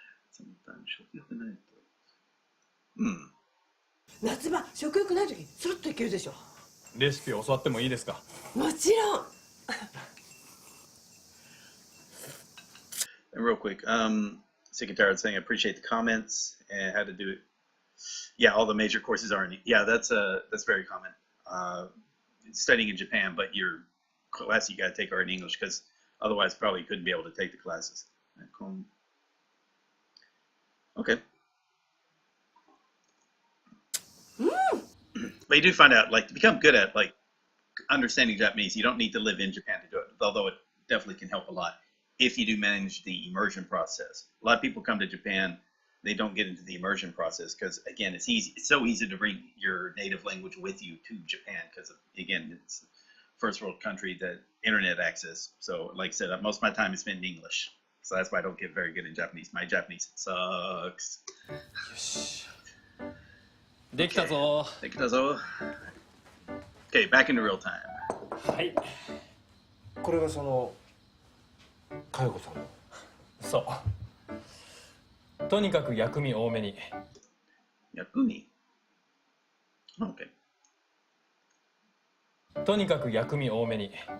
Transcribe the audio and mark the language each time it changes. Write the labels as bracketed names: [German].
[English] Sometimes [Japanese] 食欲ないと。夏場食欲ない時スルッといけるでしょ。レシピ教わってもいいですか？もちろん。 [English] And real quick, Secretary saying I appreciate the comments and how to do it. Yeah, all the major courses are in. Yeah, that's very common. Studying in Japan, but your class you got to take are in English because otherwise probably couldn't be able to take the classes. Okay. But you do find out, like, to become good at like understanding Japanese, you don't need to live in Japan to do it. Although it definitely can help a lot if you do manage the immersion process. A lot of people come to Japan, they don't get into the immersion process because again, it's easy. It's so easy to bring your native language with you to Japan because again, it's first world country, the internet access. So like I said, most of my time is spent in English. So that's why I don't get very good in Japanese. My Japanese sucks. [Japanese] できたぞ。できたぞ。 [English] Okay, back into real time. [Japanese] はい。これがその佳代子さんの。そう。とにかく薬味多めに。薬味 ?OK。とにかく薬味多めに。